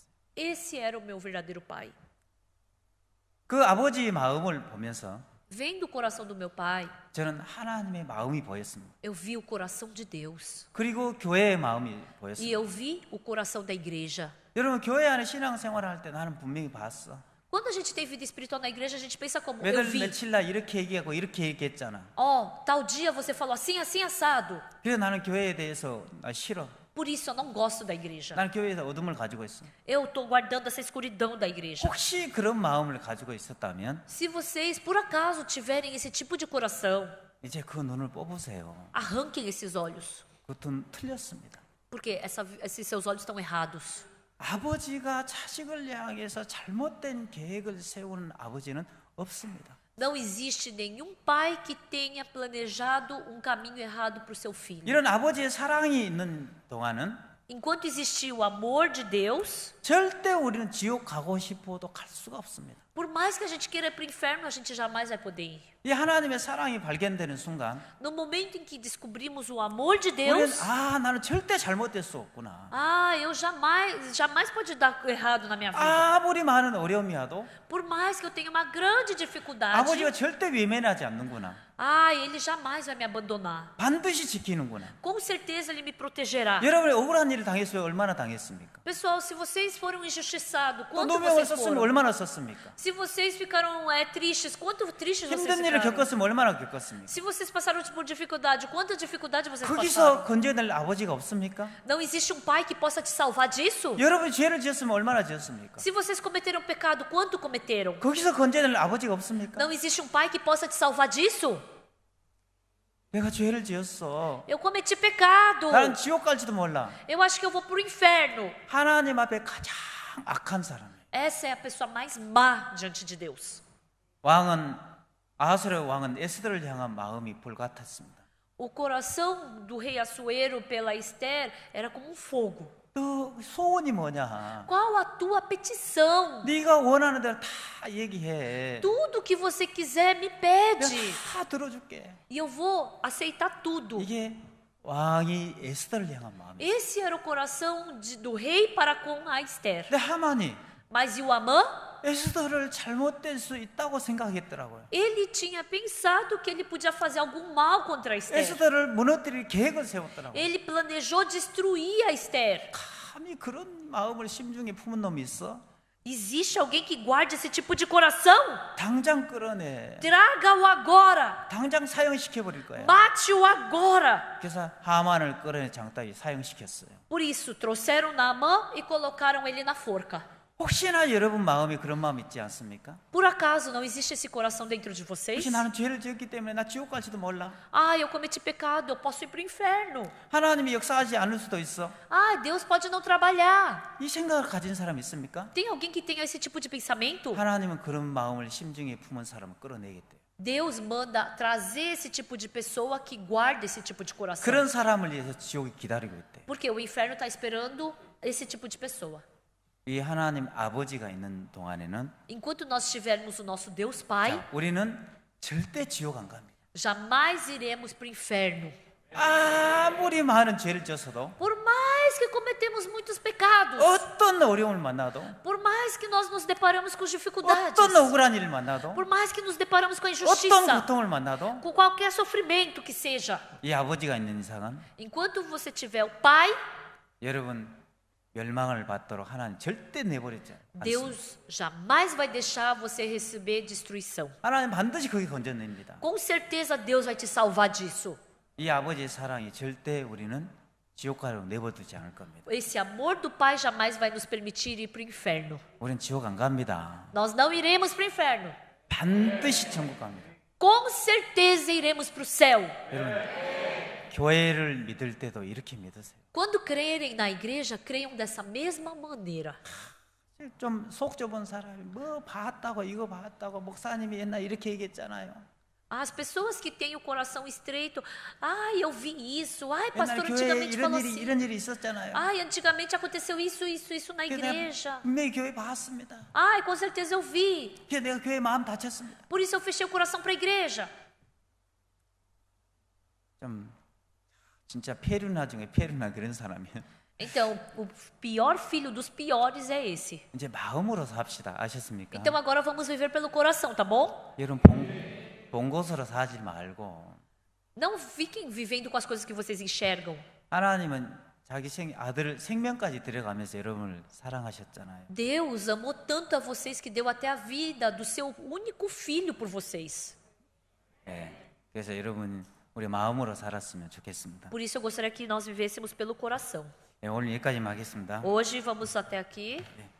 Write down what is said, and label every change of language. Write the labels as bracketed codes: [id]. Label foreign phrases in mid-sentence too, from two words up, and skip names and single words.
[pt] Esse era o meu verdadeiro pai. [ko] 그 아버지의 마음을 보면서 [pt] Vendo o coração do meu pai, [ko] 저는 하나님의 마음이 보였습니다. [pt] eu vi o coração de Deus. [ko] 그리고 교회의 마음이 [pt] E [ko] 보였습니다. [pt] eu vi o coração da igreja. [ko] 여러분 교회 안에 신앙생활을 할 때 나는 분명히 봤어. [pt] Quando a gente tem vida espiritual na igreja, a gente pensa como: eu [ko] 매달 [pt] vi. [ko] 며칠 날 이렇게 얘기하고 이렇게 얘기했잖아. [pt] Tal dia você falou assim, assim, assado. [ko] 그래서 나는 교회에 대해서 나 싫어. [pt] Por isso eu não gosto da igreja. [ko] 나는 교회에서 어둠을 가지고 있어. [pt] Eu estou guardando essa escuridão da igreja. [ko] 혹시 그런 마음을 가지고 있었다면 [pt] Se vocês, por acaso, tiverem esse tipo de coração, [ko] 이제 그 눈을 뽑으세요. [pt] arranquem esses olhos. [ko] 그것은 틀렸습니다. [pt] Porque esses seus olhos estão errados. [ko] 아버지가 자식을 향해서 잘못된 계획을 세우는 아버지는 없습니다. [pt] Não existe nenhum pai que tenha planejado um caminho errado para o seu filho. [ko] 이런 아버지의 사랑이 있는 동안은 [pt] Enquanto existir o amor de Deus, [ko] 절대 우리는 지옥 가고 싶어도 갈 수가 없습니다. [pt] por mais que a gente queira ir para o inferno, a gente jamais vai poder ir. [ko] 이 하나님의 사랑이 발견되는 순간 [pt] No momento em que descobrimos o amor de [ko] 우리는 [pt] Deus, [ko] 나는 절대 잘못될 수 없구나. [pt] eu jamais pode dar errado na minha vida. [ko] 아무리 많은 어려움이라도 [pt] Por mais que eu tenha uma grande dificuldade, [ko] 아버지가 절대 외면하지 않는구나. [pt] ele jamais vai me abandonar. [ko] 반드시 지키는구나. [pt] Com certeza ele me protegerá. [ko] 여러분이 억울한 일을 당했어요. 얼마나 당했습니까? [pt] Pessoal, se vocês foram injustiçados, [ko] 또 [pt] quanto [ko] 누명을 [pt] vocês [ko] 썼으면 [pt] foram? [ko] 얼마나 썼습니까? [pt] Se vocês ficaram tristes, quanto tristes vocês [ko] 힘든 일을 [pt] ficaram? [ko] 겪었으면 얼마나 겪었습니까? [pt] Se vocês passaram por dificuldade, quanta dificuldade vocês [ko] 거기서 [pt] passaram? [ko] 건져낼 아버지가 없습니까? [pt] Não existe um pai que possa te salvar disso? [ko] 여러분이 죄를 지었으면 얼마나 지었습니까? [pt] Se vocês cometeram pecado, quanto cometeram? [ko] 거기서 건져낼 아버지가 없습니까? [pt] Não existe um pai que possa te salvar disso? [ko] 내가 죄를 지었어. [pt] Eu cometi pecado. [ko] 나는 지옥 갈지도 몰라. [pt] Eu acho que eu vou pro inferno. [ko] 하나님 앞에 가장 악한 사람이에요. [pt] Essa é a pessoa mais má diante de Deus. [ko] 아하스의 왕은 에스더를 향한 마음이 불같았습니다. [pt] O coração do rei Assuero pela Esther era como um fogo. [ko] 너 소원이 뭐냐? [pt] Qual a tua petição? [ko] 네가 원하는 대로 다 얘기해. [pt] Tudo que você quiser me [ko] 내가 [pt] pede. [ko] 다 들어줄게. [pt] E eu vou aceitar tudo. [ko] 이게 왕이 에스더를 향한 마음이에요. [pt] Esse era o coração do rei para com a Esther. [ko] 근데 하만이 [pt] Mas e o Amã? [ko] 에스더를 잘못될 수 있다고 생각했더라고요. [pt] Ele tinha pensado que ele podia fazer algum mal contra a Esther. [ko] 에스더를 무너뜨릴 계획을 세웠더라고요. [pt] Ele planejou destruir a Esther. [ko] 감히 그런 마음을 심중에 품은 놈이 있어? [pt] Existe alguém que guarde esse tipo de coração? [ko] 당장 끌어내. [pt] Traga-o agora. [ko] 당장 사형시켜버릴 거야. [pt] Mate-o agora. [ko] 그래서 하만을 끌어내 장따위 사형시켰어요. [pt] Por isso, trouxeram Naamã e colocaram ele na forca. [ko] 혹시나 여러분 마음에 그런 마음 있지 않습니까? [pt] Por acaso não existe esse coração dentro de vocês? [ko] 혹시 나는 죄를 지었기 때문에 나 지옥 갈지도 몰라. [pt] Eu cometi pecado, eu posso ir para o inferno. [ko] 하나님이 역사하지 않을 수도 있어. [pt] Deus pode não trabalhar. [ko] 이 생각을 가진 사람 있습니까? [pt] Tem alguém que tenha esse tipo de pensamento? [ko] 하나님은 그런 마음을 심중에 품은 사람을 끌어내겠대요. [pt] Deus manda trazer esse tipo de pessoa que guarda esse tipo de coração. [ko] 그런 사람을 위해서 지옥이 기다리고 있대. [pt] Porque o inferno está esperando esse tipo de pessoa. [ko] 이 하나님 아버지가 있는 동안에는 [pt] Enquanto nós tivermos o nosso Deus Pai, [ko] 자, 우리는 절대 지옥 안 갑니다. [pt] jamais iremos para o inferno. [ko] 아무리 많은 죄를 졌어도 [pt] Por mais que cometemos muitos pecados, [ko] 어떤 어려움을 만나도 [pt] por mais que nós nos deparamos com dificuldades, [ko] 어떤 억울한 일을 만나도 [pt] por mais que nos deparamos com a [ko] 어떤 [pt] injustiça, [ko] 고통을 만나도 [pt] com qualquer sofrimento que seja, [ko] 이 아버지가 있는 이상은 [pt] enquanto você tiver o Pai, [ko] 여러분 멸망을 받도록 하나님 절대 내버리지 않습니다. [pt] Deus jamais vai deixar você receber destruição. [ko] 하나님 반드시 거기 건져냅니다. [pt] Com certeza Deus vai te salvar disso. [ko] 이 아버지의 사랑이 절대 우리는 지옥가로 내버두지 않을 겁니다. [pt] Esse amor do Pai jamais vai nos permitir ir para o inferno. [ko] 우리는 지옥 안 갑니다. [pt] Nós não iremos para o inferno. [ko] 반드시 천국 갑니다. [pt] Com certeza iremos para o céu. [ko] 여러분 교회를 믿을 때도 이렇게 믿으세요. [pt] Quando crerem na igreja, creiam dessa mesma maneira. [ko] 좀 속 좁은 사람이 뭐 봤다고 이거 봤다고 목사님이 옛날 이렇게 얘기했잖아요. [pt] As pessoas que têm o coração estreito, ai, eu vi isso, ai, [ko] 옛날 [pt] pastor [ko] 교회에 [pt] antigamente falou assim, [ko] 이런 일이 있었잖아요. [pt] ai, antigamente aconteceu isso na [ko] 그래서 [pt] igreja. [ko] 내가 분명히 교회 봤습니다. [pt] Ai, com certeza eu vi. [ko] 그래서 내가 교회 마음 다쳤습니다. [pt] Por isso eu fechei o coração para a igreja. [ko] 좀 진짜 페루나 중에 페루나 그런 사람이에요. [pt] Então, o pior filho dos piores é esse. [ko] 이제 마음으로 삽시다. 아셨습니까? [pt] Então agora vamos viver pelo coração, tá bom? [ko] 여러분 본 것으로 사지 말고 [pt] Não fiquem vivendo com as coisas que vocês enxergam. [ko] 하나님은 자기 아들을 생명까지 들여가면서 여러분을 사랑하셨잖아요. [pt] Deus amou tanto a vocês que deu até a vida do seu único filho por vocês. [ko] 예. 그래서 여러분 우리 마음으로 살았으면 좋겠습니다. [pt] Por isso eu gostaria que nós vivêssemos pelo coração. [ko] 예, 오늘 여기까지만 하겠습니다. [pt] Hoje vamos até aqui. [ko] 예.